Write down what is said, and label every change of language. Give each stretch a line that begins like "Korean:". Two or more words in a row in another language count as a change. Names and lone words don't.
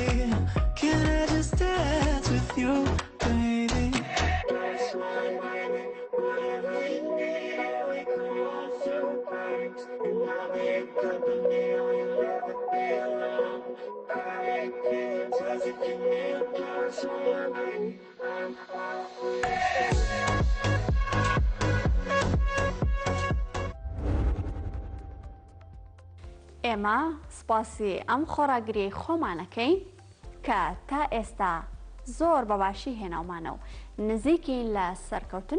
English: Can I just dance with you, baby? +1, baby, whatever you need. We can roll through parties and I'll be your company. Oh, you'll never be alone. I can't touch it, you need a +1, baby. I'm
Central Kurdish: ئێمە سپاسی ئەم خۆراگریەی خۆمانەکەین کە تا ئێستا زۆر بەباشی هێناومانە و نزیکین لە سەرکەوتن